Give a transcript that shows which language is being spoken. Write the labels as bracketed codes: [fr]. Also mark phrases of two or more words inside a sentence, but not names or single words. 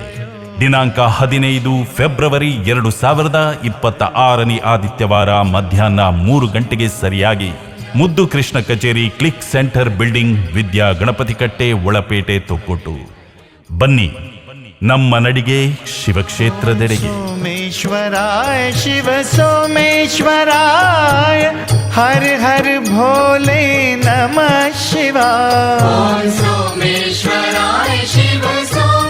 [kn] ದಿನಾಂಕ 15 ಫೆಬ್ರವರಿ 2026 ಆದಿತ್ಯವಾರ ಮಧ್ಯಾಹ್ನ 3 ಗಂಟೆಗೆ ಸರಿಯಾಗಿ ಮುದ್ದು ಕೃಷ್ಣ ಕಚೇರಿ, ಕ್ಲಿಕ್ ಸೆಂಟರ್ ಬಿಲ್ಡಿಂಗ್, ವಿದ್ಯಾ ಗಣಪತಿ ಕಟ್ಟೆ, ಒಳಪೇಟೆ, ತೊಕ್ಕೊಟ್ಟು. ಬನ್ನಿ ನಮ್ಮ ನಡಿಗೆ ಶಿವಕ್ಷೇತ್ರದೆಡೆಗೆ. [sa] सोमेश्वराय शिव सोमेश्वराय हर हर भोले नमः शिवाय। ओम सोमेश्वराय शिव